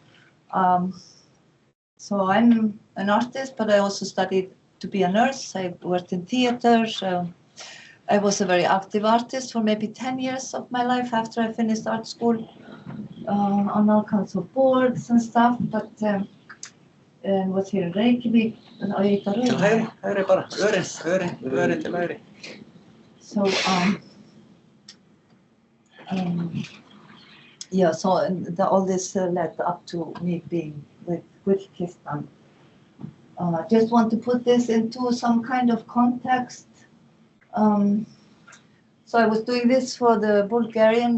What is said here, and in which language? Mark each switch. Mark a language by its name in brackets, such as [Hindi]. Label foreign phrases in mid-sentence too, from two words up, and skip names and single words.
[English] So I'm an artist, but I also studied to be a nurse. I worked in theater. I was a very active artist for maybe 10 years of my life after I finished art school, on all kinds of boards and stuff, but was here in Reykjavik. Høyri bara, öri til høyri. So, yeah, so all this led up to me being with Gullkistan. I just want to put this into some kind of context. So I was doing this for the Bulgarian.